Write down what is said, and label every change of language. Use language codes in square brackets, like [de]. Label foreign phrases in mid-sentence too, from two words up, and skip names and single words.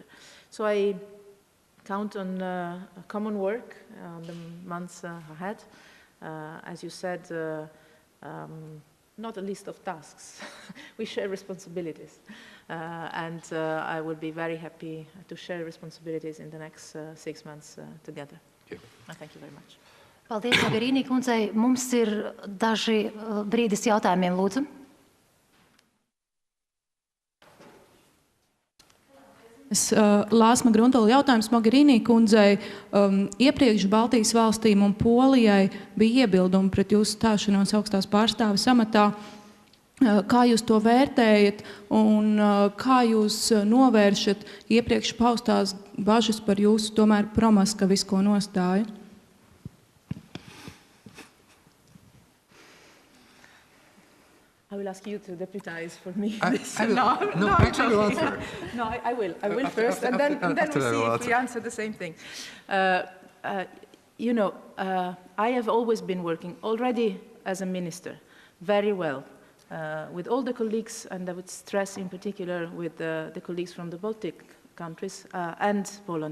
[en] So I count on common work on the months ahead. As you said, not a list of tasks. We share responsibilities. And I would be very happy to share responsibilities in the next 6 months together. Thank you very much. [lv] Paldies, Mogherini kundzei. Mums ir daži brīdis jautājumiem, lūdzu. Lāsma Gruntola jautājums Mogherini kundzei. Iepriekš Baltijas valstīm un Polijai bija iebildumi pret jūsu stāšanos augstās pārstāves amatā. Kā jūs to vērtējat un kā jūs novēršat iepriekš paustās bažas par jūsu tomēr promaskavisko nostāju? [en] I will ask you to deputize for me. I will answer. No, I will first, and then we see if we answer the same thing. You know, I have always been working already as a minister very well with all the colleagues, and I would stress in particular with the colleagues from the Baltic countries and Poland.